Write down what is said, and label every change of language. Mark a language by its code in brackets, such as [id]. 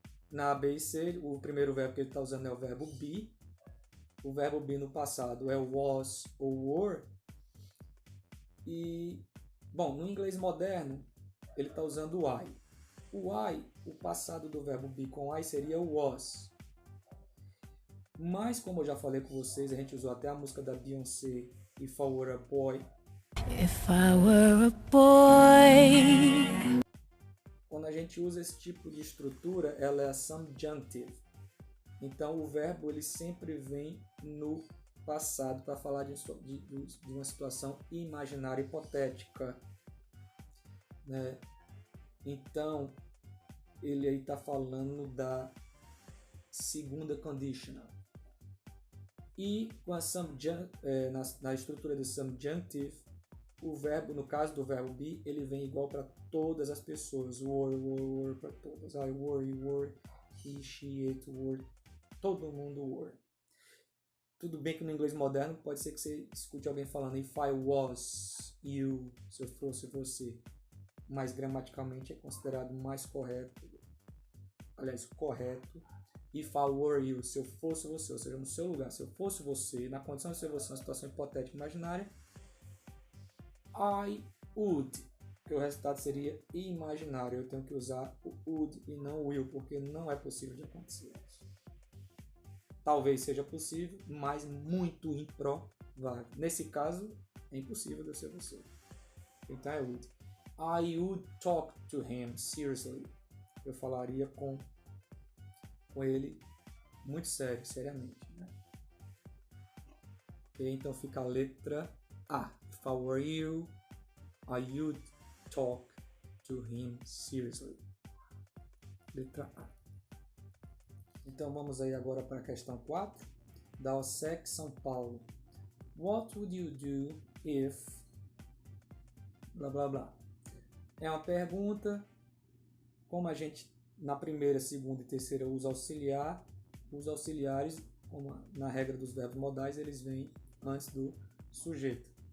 [pt] Na A, B e C, o primeiro verbo que ele está usando é o verbo be. O verbo be no passado é was ou were. E, bom, no inglês moderno, ele está usando o I. O I, o passado do verbo be com I seria o was. Mas, como eu já falei com vocês, a gente usou até a música da Beyoncé, If I Were a Boy. [en] If I were a boy. [pt] Quando a gente usa esse tipo de estrutura, ela é subjunctive. Então, o verbo ele sempre vem no passado para falar de uma situação imaginária, hipotética, né? Então, ele aí está falando da segunda conditional. E com a na estrutura do subjunctive, o verbo, no caso do verbo be, ele vem igual para todas as pessoas. Were para todas. [en] I were, you were, he, she, it, were. [pt] Todo mundo were. Tudo bem que no inglês moderno pode ser que você escute alguém falando [en] if I was you, [pt] se eu fosse você. Mas gramaticalmente é considerado mais correto. Aliás, correto. [en] If I were you, [pt] se eu fosse você, ou seja, no seu lugar, se eu fosse você, na condição de ser você, uma situação hipotética imaginária, [en] I would, [pt] que o resultado seria imaginário. Eu tenho que usar o would e não o will, porque não é possível de acontecer isso. Talvez seja possível, mas muito improvável. Nesse caso, é impossível de eu ser você. Então é would. [en] I would talk to him seriously. [pt] Eu falaria com ele muito sério, seriamente, né? Ok, então fica a letra A. [en] If I were you, I would talk to him seriously. [pt] Letra A. Então vamos aí agora para a questão 4, da OSEC São Paulo. [en] What would you do if... blá blá blá. [pt] É uma pergunta, como a gente na primeira, segunda e terceira usa auxiliar, os auxiliares, como na regra dos verbos modais, eles vêm antes do sujeito.